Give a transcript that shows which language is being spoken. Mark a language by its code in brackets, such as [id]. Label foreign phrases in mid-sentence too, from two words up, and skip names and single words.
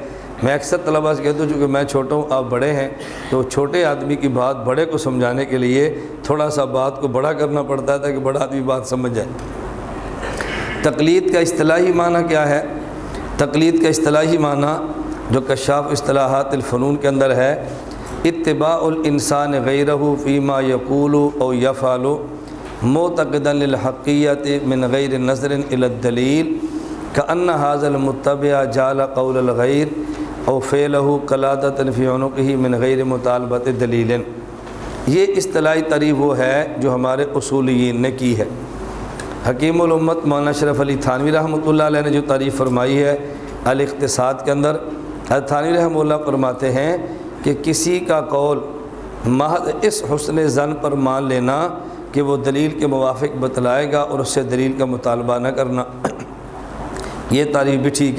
[ur] میں اکثر طلباء سے کہتا ہوں چونکہ میں چھوٹا ہوں آپ بڑے ہیں تو چھوٹے آدمی کی بات بڑے کو سمجھانے کے لیے تھوڑا سا بات کو بڑا کرنا پڑتا ہے تاکہ بڑا آدمی بات سمجھ جائے۔ تقلید کا اصطلاحی معنی کیا ہے؟ تقلید کا اصطلاحی معنی جو کشاف اصطلاحات الفنون کے اندر ہے، [ar] اتباع الانسان غیرہ فیما یقول او یفعل معتقدا للحقیت من غیر نظر الی الدلیل کأن هذا المتبع جعل قول الغیر او فعلہ قلادۃ فی عنقہ من غیر مطالبۃ دلیل۔ [ur] یہ اصطلاحی تعریف وہ ہے جو ہمارے اصولیین نے کی ہے۔ حکیم الامت مولانا اشرف علی تھانوی [ar] رحمۃ اللہ علیہ [ur] نے جو تعریف فرمائی ہے الاقتصاد کے اندر، حضرت تھانوی [ar] رحمہ اللہ [ur] فرماتے ہیں کہ کسی کا قول محض اس حسن ظن پر مان لینا کہ وہ دلیل کے موافق بتلائے گا اور اس سے دلیل کا مطالبہ نہ کرنا، یہ تعریف بھی ٹھیک ہے۔